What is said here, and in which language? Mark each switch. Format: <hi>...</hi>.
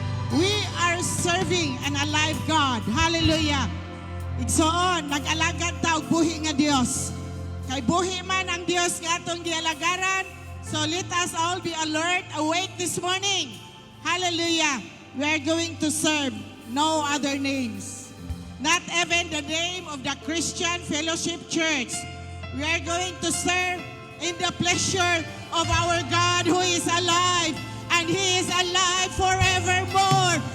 <en>We are serving an alive God. Hallelujah!</en> <ceb>Igsoon, nag-alagad ta og buhi nga Dios. Kay buhi man ang Dios nga atong gialagaran.</ceb> <en>So let us all be alert, awake this morning. Hallelujah! We are going to serve no other names. Not even the name of the Christian Fellowship Church. We are going to serve in the pleasure of our God who is alive, and He is alive forevermore.</en>